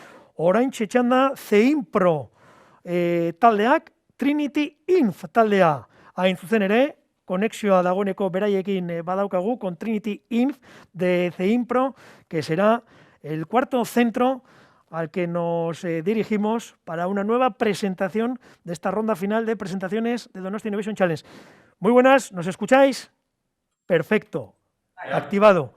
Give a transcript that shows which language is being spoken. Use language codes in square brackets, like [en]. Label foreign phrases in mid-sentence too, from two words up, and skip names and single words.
[eu] oraintxe txanda Zeinpro taldeak Trinity Inf taldea. Hain zuzen ere, konexioa dagoeneko beraiekin badaukagu [es] con Trinity Inf de Zeinpro, que será el cuarto centro al que nos dirigimos para una nueva presentación de esta ronda final de presentaciones de Donostia Innovation Challenge. Muy buenas, ¿nos escucháis? Perfecto, activado.